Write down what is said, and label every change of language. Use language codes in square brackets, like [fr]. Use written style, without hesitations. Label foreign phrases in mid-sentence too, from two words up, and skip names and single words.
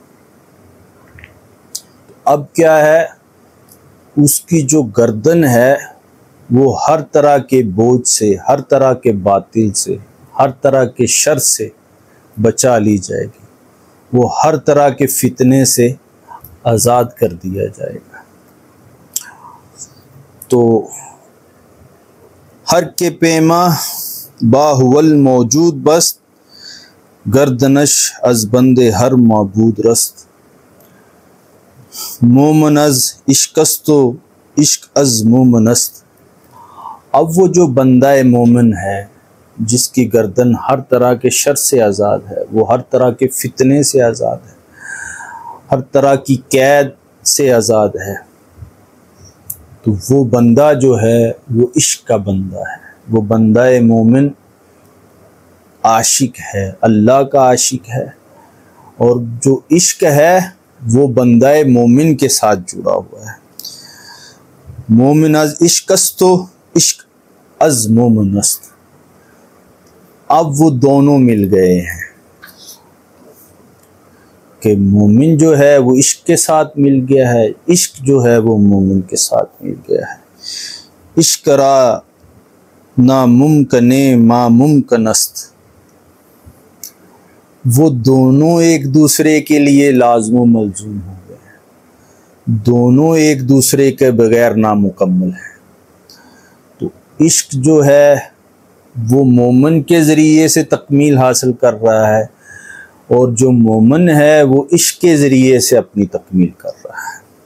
[ur] اب کیا ہے، اس کی جو گردن ہے وہ ہر طرح کے بوجھ سے، ہر طرح کے باطل سے، ہر طرح کے شر سے بچا لی جائے گی، وہ ہر طرح کے فتنے سے آزاد کر دیا جائے گا۔ [fa] تو ہر کے پیما باہول موجود بست، گردنش از بندے ہر معبود رست، مومن از عشقست و عشق از مومن است۔ [ur] اب وہ جو بندہ مومن ہے جس کی گردن ہر طرح کے شر سے آزاد ہے، وہ ہر طرح کے فتنے سے آزاد ہے، ہر طرح کی قید سے آزاد ہے، تو وہ بندہ جو ہے وہ عشق کا بندہ ہے، وہ بندہ مومن عاشق ہے، اللہ کا عاشق ہے، اور جو عشق ہے وہ بندہ مومن کے ساتھ جڑا ہوا ہے۔ [fa] مومن از عشق است و عشق از مومن است۔ [ur] اب وہ دونوں مل گئے ہیں کہ مومن جو ہے وہ عشق کے ساتھ مل گیا ہے، عشق جو ہے وہ مومن کے ساتھ مل گیا ہے۔ [fa] عشق را ناممکن ما ممکن است۔ [ur] وہ دونوں ایک دوسرے کے لیے لازم و ملزوم ہو گئے ہیں، دونوں ایک دوسرے کے بغیر نامکمل ہیں۔ تو عشق جو ہے وہ مومن کے ذریعے سے تکمیل حاصل کر رہا ہے، اور جو مومن ہے وہ عشق کے ذریعے سے اپنی تکمیل کر رہا ہے۔